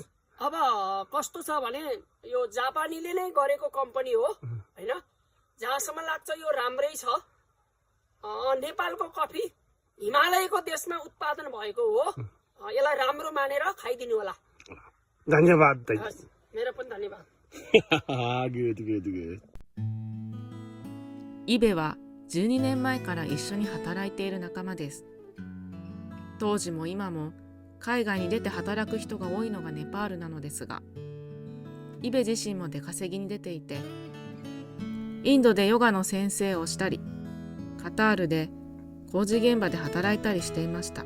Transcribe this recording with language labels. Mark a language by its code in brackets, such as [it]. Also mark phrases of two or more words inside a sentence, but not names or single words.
[ne] अब कस्तो छ भने यो जापानीले नै गरेको कम्पनी हो हैन, जहाँसम्म लाग्छ यो राम्रै छ। नेपालको कफी हिमालयको देशमा उत्पादन भएको हो, यसलाई राम्रो मानेर खाइदिनु होला। धन्यवाद। मेरो पनि धन्यवाद। [ja] イベは12年前から一緒に働いている仲間です。当時も今も海外に出て働く人が多いのがネパールなのですが、イベ自身も出稼ぎに出ていて、インドでヨガの先生をしたり、カタールで工事現場で働いたりしていました。